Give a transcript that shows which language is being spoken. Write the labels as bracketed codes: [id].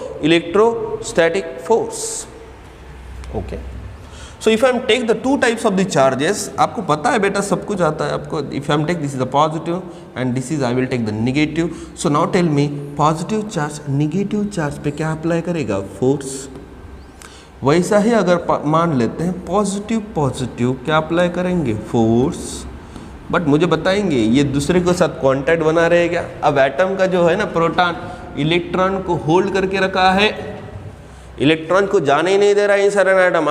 [en] Electrostatic force. Okay. So if I am take the two types of the charges, [hi] आपको पता है बेटा, सब कुछ आता है आपको. [en] If I am take this is the positive and this is I will take the negative. So now tell me, [hi] positive charge negative charge पे क्या अप्लाई करेगा? फोर्स. वैसा ही अगर मान लेते हैं पॉजिटिव पॉजिटिव क्या अप्लाई करेंगे? फोर्स. बट मुझे बताएंगे ये दूसरे के साथ कॉन्टैक्ट बना रहेगा. अब एटम का जो है ना प्रोटॉन इलेक्ट्रॉन को होल्ड करके रखा है, इलेक्ट्रॉन को जाने ही नहीं दे रहा है इंसाइड एन एटम.